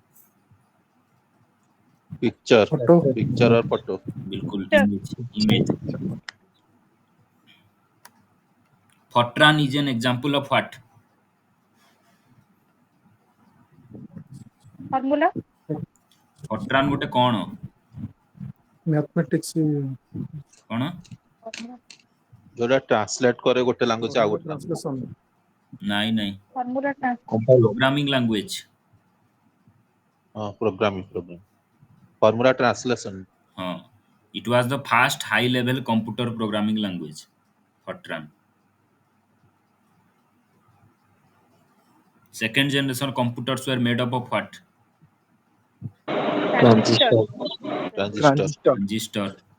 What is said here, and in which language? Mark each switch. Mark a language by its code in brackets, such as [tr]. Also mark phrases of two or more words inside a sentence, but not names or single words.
[en] Picture. Photo. Picture or photo. [hi] बिल्कुल image. [en] Fortran is an example of what? Formula. [or] Fortran ଗୋଟେ କଣ? [en] Mathematics. [or] କଣ? ଯୋଉଟା ଟ୍ରାନ୍ସଲେଟ କରେ ଗୋଟେ ଲାଙ୍ଗୁଏଜ ଆଉ ଗୋଟେ ଲାଙ୍ଗୁଏଜ। [en] Translation. [or] ନାଇଁ। [en] Formula translation. Programming language. ହଁ programming. formula translation. [or] ହଁ. [en] It was the first high-level computer programming language. Fortran. Second generation computers were made up of what? Transistor. Transistor.